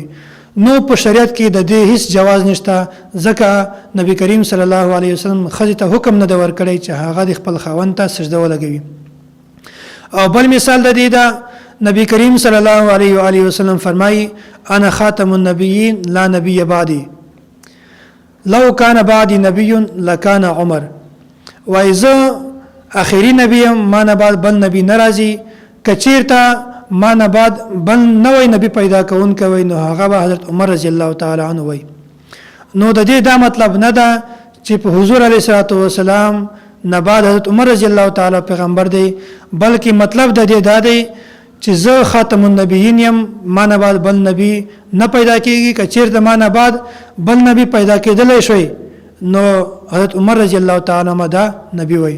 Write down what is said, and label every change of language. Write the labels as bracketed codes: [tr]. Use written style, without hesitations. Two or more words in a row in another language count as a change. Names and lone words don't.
[ps] نو په شریعت کې د دې هیڅ جواز نشته، ځکه نبی کریم [ar] صلی الله علیه وسلم [ps] خزه ته حکم نه دی ورکړی چې هغه د خپل خاوند ته سجده ولګوي. او بل مثال د دې دا نبی کریم [ar] صلی الله علیه و آله وسلم [ps] فرمایي [ar] انا خاتم النبیین لا نبی بعدی لو کان بعدی نبی لکان عمر، [ps] وایزه اخیری نبی ما نه بعد بل نبی ناراضی، کچیرته ما نه بعد بل نوې نبی پیدا کون کوي نو هغه به حضرت عمر [ar] رضی الله تعالی عنه [ps] وای. نو د دې دا مطلب نه ده چې په حضور [ar] علیه الصلاۃ والسلام [ps] نه بعد حضرت عمر [ar] رضی الله تعالی [ps] پیغمبر دی بلکې مطلب د دې دا دی چې زه [ar] خاتم النبیین [ps] یم ما نه بعد بل نبی نه پیدا کیږي که چیرته ما نه بعد بل نبی پیدا کېدلی شوی نو حضرت عمر [ar] رضی الله تعالی عنہ [ps] دا نبی وای.